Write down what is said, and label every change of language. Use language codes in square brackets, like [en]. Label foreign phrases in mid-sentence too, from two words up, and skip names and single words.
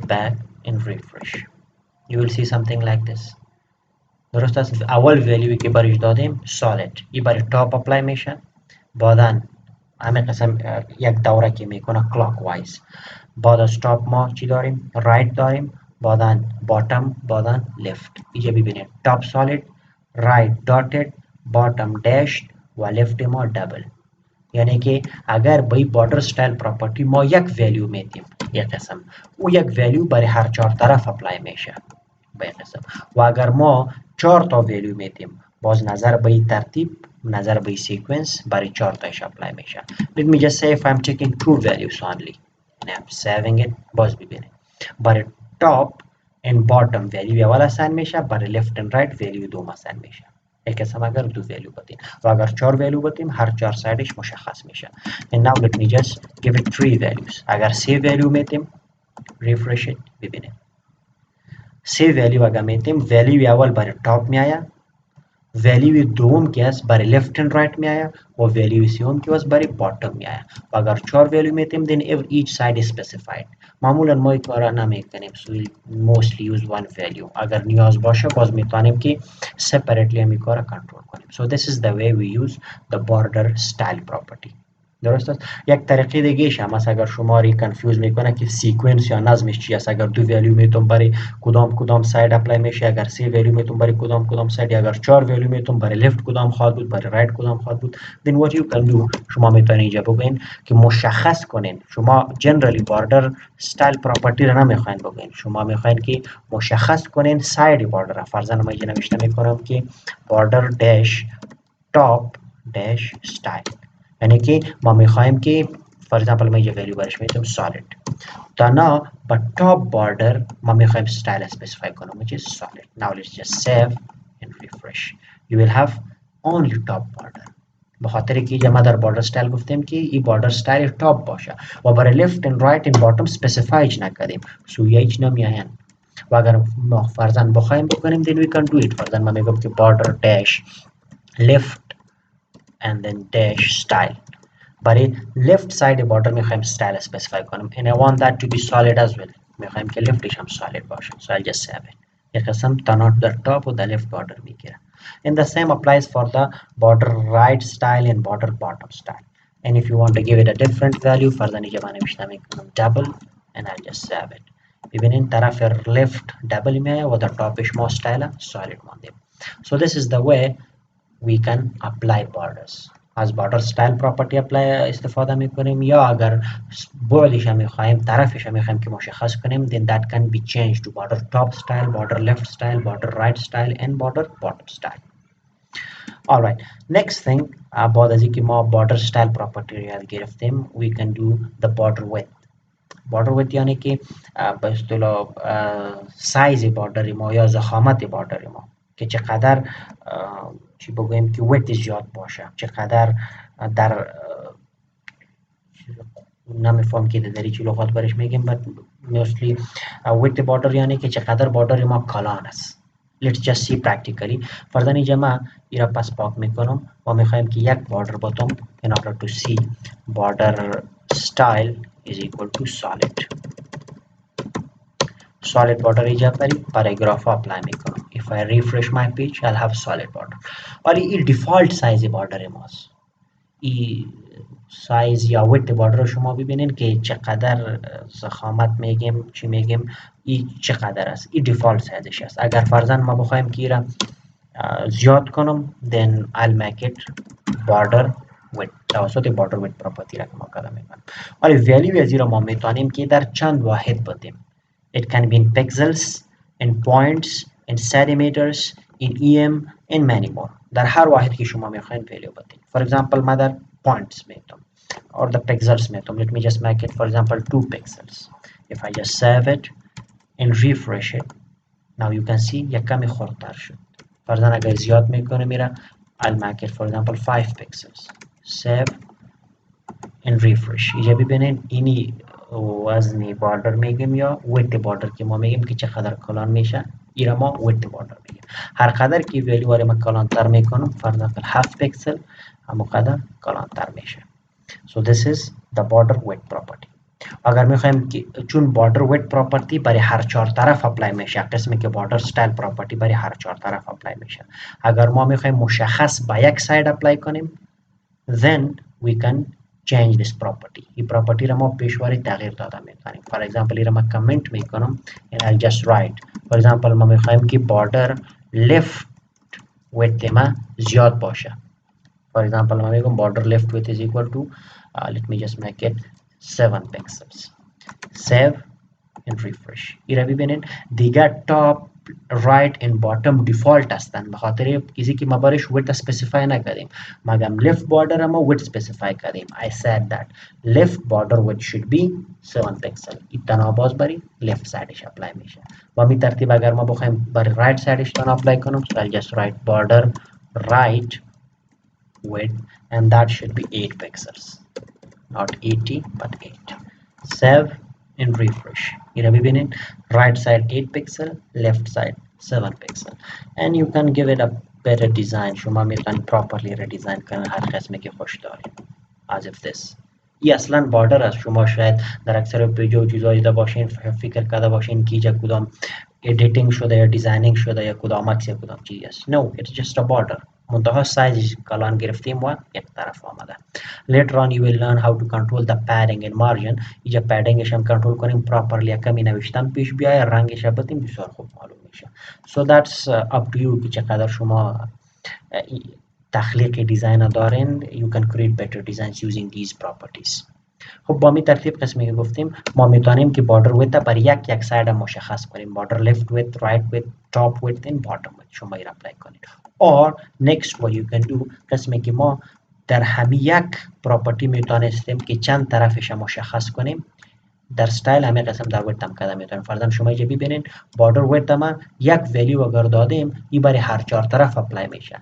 [en] back and refresh you will see something like this [fa] درست است اول ولیوی که برش دادیم solid این برای [en] top apply [fa] میشه بعدن همه قسم یک دوره که میکنه clockwise بعد از ٹاپ ما چی داریم رایت داریم بعدن باتم بعدن لیفت اینجا ببینید [en] top solid right dotted bottom dashed [fa] و لیفت ما double یعنی که اگر به [en] border style property [fa] ما یک ولیو میدیم یک قسم او یک ولیو برای هر چهار طرف اپلای میشه به این قسم و اگر ما چهار تا ولیو میدیم باز نظر به این ترتیب نظر به این سیکونس برای چهار تاش اپلای میشه [en] let me just say if I'm taking two values only and I'm saving it [fa] باز ببینید برای [en] top and bottom value [fa] اول اساین میشه برای [en] left and right value [fa] دوم اساین میشه یک قسم اگر دو ولیو بدیم و اگر چهار ولیو بدیم هر چهار سایدش مشخص میشه [en] and now let me just give it three values [fa] اگر سه ولیو میدیم [en] refresh it [fa] ببینید سه ولیو اگر میدیم ولیو اول برای ٹاپ میآید ولیو دوم که است برای [en] left and right [fa] میآید و ولیو سوم که است برای باتم میآید و اگر چهار ولیو میدیم [en] then each side is specified [fa] معمولا ما این کارا نمیکنیم [en] so we'll mostly use one value [fa] اگر نیاز باشه باز میتونیم که [en] separately [fa] هم این کارا کنترل کنیم [en] so this is the way we use the border style property [fa] درست است یک طریقه دیگه هم است اگر شما ری کنفیوز میکنه که سیکونس یا نظمش چی است اگر دو ولیو میتون برای کدام ساید اپلای میشه اگر سه ولیو میتون برای کدام ساید اگر چهار ولیو میتون برای لیفت کدام خواهد بود برای رایت کدام خواهد بود [en] then what you can do [fa] شما میتونید اینجا بگین که مشخص کنین شما جنرالی [en] border style property [fa] را نمیخواین بگین شما میخواین که مشخص کنین [en] side border [fa] فرضاً ما اینجا نوشته میکنم که [en] border dash top dash style [fa] یعنی که ما میخوایم که [en] for example [fa] من یه ولیو برش میتونم solid تا با top border ما میخوایم [en] style specify [fa] کنم [en] which is solid. Now let's just save and refresh. You will have only top border [fa] به خاطر که اینجا ما در [en] border style [fa] گفتیم که این [en] border style top [fa] باشه و برای [en] left and right and bottom specify [fa] نکردیم سوی هیچ نمیاین و اگر ما فرضاً بخوایم بکنیم [en] then we can do it. [fa] فرضاً ما میگم که [en] border dash left and then dash style برای left side border میخوایم style specify کنیم and I want that to be solid as well. [fa] میخوایم که leftش هم solid باشه. [en] So I'll just save it. [fa] یک قسم تا در top و در left border میگیره. [en] And the same applies for the border right style and border bottom style. And if you want to give it a different value [fa] فرضاً اینجا من نمیشتم میکنم [en] double and I'll just save it. [fa] ببینین طرف [en] left double [fa] میایه و در topش ما [en] style solid [fa] مانده. [en] So this is the way we can apply borders. از border style property [fa] استفاده میکنیم یا اگر بعدش هم میخوایم طرفش هم میخوایم که مشخص کنیم [en] then that can be changed to border top style, border left style, border right style and border bottom style. Alright, next thing [fa] بعد از اینکه ما [en] border style property [fa] رو یاد گرفتیم [en] we can do the border width. border width [fa] یعنی که به اصطلاح [en] size border [fa] ما یا ضخامت بوردر ما که چقدر چی بگوییم که width زیاد باشه چقدر در نمیفهم که در چی لغات برش میگیم but mostly [en] width border [fa] یعنی که چقدر بوردر ما کلان است. [en] Let's just see practically. [fa] فرضاً اینجا من ایرا پس پاک میکنم و میخوایم که یک [en] border bottom in order to see border style is equal to solid. Solid border [fa] اینجا [en] paragraph apply [fa] میکنم. [en] If I refresh my page I'll have solid border. [fa] और این [en] default size border [fa] ماست. این سایز یا [en] width border [fa] شما ببینین که چقدر ضخامت میگیم چی میگیم این چقدر است این default سایزش است. اگر فرضاً ما بخوایم که را زیاد کنم [en] then I'll make it border width [fa] توسط [en] border width property [fa] را که ما کار میکنم. ولی value از این را ما میتونیم که در چند واحد بدیم. [en] It can be in pixels, in points, in centimeters, in em, and many more. [fa] در هر واحد که شما میخواین value بدین. [en] For example [fa] ما در [en] points میتونم or the pixels میتونم. Let me just make it for example 2 pixels. If I just save it and refresh it, now you can see [fa] یک کمی خردتر شد. فرضاً اگر زیاد میکنه میره [en] I'll make it for example 5 pixels. Save and refresh. [fa] اینجا ببینین اینی وزنی بوردر میگیم یا [en] width border [fa] که ما میگیم که چقدر کلان میشه ایرا ما [en] width border [fa] میگیم. هر قدر که ولیو وارد ما کلان تر میکنم فرضاً 7 پکسل همون قدر کلان تر میشه. [en] So this is the border width property. [fa] اگر میخوایم که چون [en] border width property [fa] برای هر چهار طرف اپلای میشه قسمی که [en] border style property [fa] برای هر چهار طرف اپلای میشه اگر ما میخوایم مشخص با یک ساید اپلای کنیم [en] then we can change this property. [fa] این property را ما پیشواری تغییر داده میتونیم. [en] For example [fa] این را ما کامنت میکنم [en] and I'll just write. For example [fa] ما میخوایم که [en] border left width [fa] ما زیاد باشه. [en] For example [fa] ما میگم [en] border left width is equal to let me just make it 7 pixels. Save and refresh. [fa] این را ببینید دیگر [en] top right and bottom default [fa] هستن به خاطر کسی که ما برش [en] width specify [fa] نکردیم مگم [en] left border [fa] ما [en] width specify [fa] کردیم. [en] I said that left border width should be 7 pixel. [fa] این تنها باز بری [en] left sideش [fa] اپلای میشه و می ترتیب اگر ما بخوایم بر [en] right sideش [fa] تنها اپلای کنم [en] so I'll just write border right width and that should be 8 pixels not 80 but 8. Save and refresh. Here ببینید right side 8 pixel left side 7 pixel and you can give it a better design. [fa] شما میتونید [en] properly redesign [fa] کنید هر قسمی که خوش دارید [en] as if this. [fa] این اصلا بوردر است. شما شاید در اکثر پیج و چیزا دیده باشین فکر کرده باشین که اینجا کدام editing شده یا designing شده یا کدام عکس یا کدام چیزی است. [en] No, it's just a border. [fa] منتها سایزش کلان گرفتیم و یک طرف آمده. [en] Later on you will learn how to control the padding and margin. [fa] اینجا paddingش هم کنترل کنیم properly کمی نوشتن پیش بیاید رنگش هم بدیم بسیار خوب معلوم میشه. [en] So that's up to you [fa] که چقدر شما تخلیق دیزاین دارین. [en] You can create better designs using these properties. [fa] خب با می ترتیب قسمی که گفتیم ما میتونیم که [en] border width [fa] برای یک ساید مشخص کنیم. [en] border left width, right width, top width and bottom width [fa] شما این اپلای کنید. [en] Or next what you can do [fa] قسمی که ما در همین یک پراپرتی میتونستیم که چند طرفش مشخص کنیم. در ستایل همه قسم در ویدت هم کده میتونیم. فرضاً شما اینجا ببینین [en] border width [fa] ما یک ولیو اگر دادیم این برای هر چهار طرف اپلای میشه.